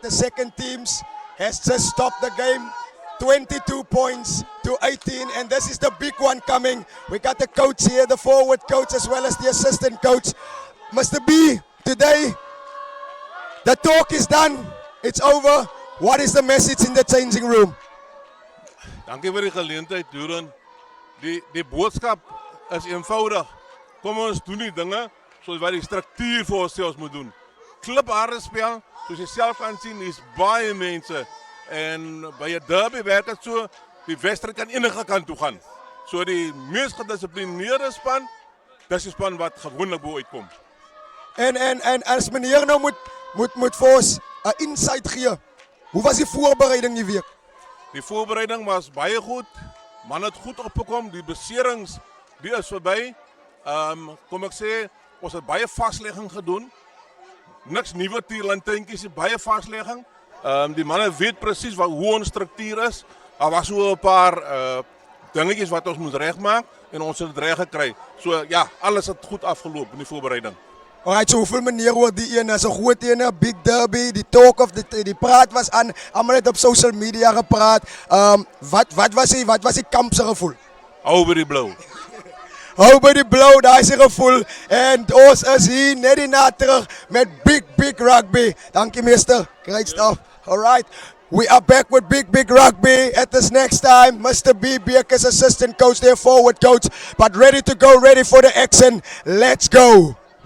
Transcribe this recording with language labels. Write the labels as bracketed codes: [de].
[en] The second teams has just stopped the game. 22 points to 18, and this is the big one coming. We got the coach here, the forward coach, as well as the assistant coach. Mr. B, today, the talk is done. It's over. What is the message in the changing room? [af] Dankie vir die geleentheid, Duran. Die boodskap is eenvoudig. Kom ons doen die dinge soos wat die struktuur vir onsself moet doen. Klipharde spel, soos jy self kan sien, is baie mense. En by 'n derby werk dit so, die wedstryd kan enige kant toe gaan. So die mees gedissiplineerde span, dis die span wat gewoonlik bo uitkom. En as meneer nou moet vir ons 'n insight gee. Hoe was die voorbereiding die week? Die voorbereiding was baie goed. Man het goed opgekom, die beserings, die is verby. Kom ek sê, ons het baie vaslegging gedoen. Niks nuwe tierlantjies, baie vaslegging. Die manne weet presies hoe ons struktuur is. Daar was so 'n paar dingetjies wat ons moet regmaak en ons het dit reg gekry. So ja, alles het goed afgeloop in die voorbereiding. Alright, so hoeveel maniere oor die ene, is 'n groot ene, [en] big derby, [af] die talk of die praat was aan, almal het op social media gepraat. Wat was die kamp se gevoel? Hou by die blou. Hou by die blou, daar is die gevoel. En ons is hier net hierna terug met big rugby. Dankie meester, [en] great stuff. Alright, we are back with big rugby at this next time. Mr. B. Beekers, assistant coach, their forward coach, but ready to go, ready for the action. Let's go.